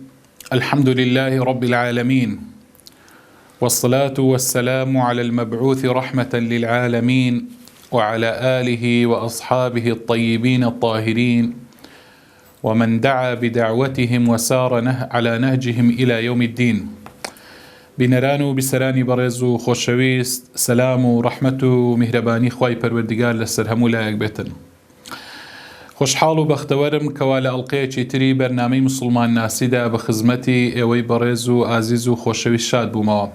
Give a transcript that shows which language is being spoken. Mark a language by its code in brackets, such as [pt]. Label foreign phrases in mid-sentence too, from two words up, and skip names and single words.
[ar] الحمد لله رب العالمين، والصلاة والسلام على المبعوث رحمة للعالمين وعلى آله وأصحابه الطيبين الطاهرين ومن دعا بدعوتهم وسار على نهجهم إلى يوم الدين. [ckb] بنرانو بسراني برزو خوشويست سلام ورحمة ومهرباني خواي پروردگار لسر همو لايك بيتن. خوشحاڵ و بەختەوەرم کەوا لە ئەڵقەیەکی تری بەرنامەی مسلمان ناسیدا بە خزمەتی ئێوەی بەڕێز و ئازیز و خۆشەویست شاد بوومەوە.